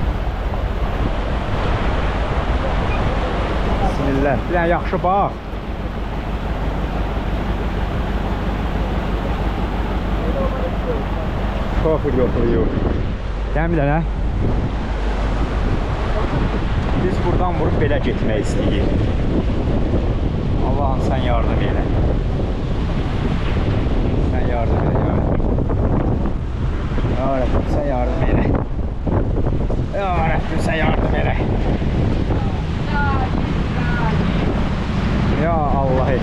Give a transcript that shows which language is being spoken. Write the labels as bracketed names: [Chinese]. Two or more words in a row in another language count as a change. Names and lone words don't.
[Azerbaijani] Bismillah. Bir dənə yaxşı bax. Şoför yoxlayıyor. Gəl bir dənə. Biz buradan vurup belə getmək istəyirik. [Turkish] Allah'ım sen yardım eyle. Sen yardım eyle. Ya Rabbim sen yardım eyle. Ya Rabbim sen yardım eyle. Ya Allah'ım.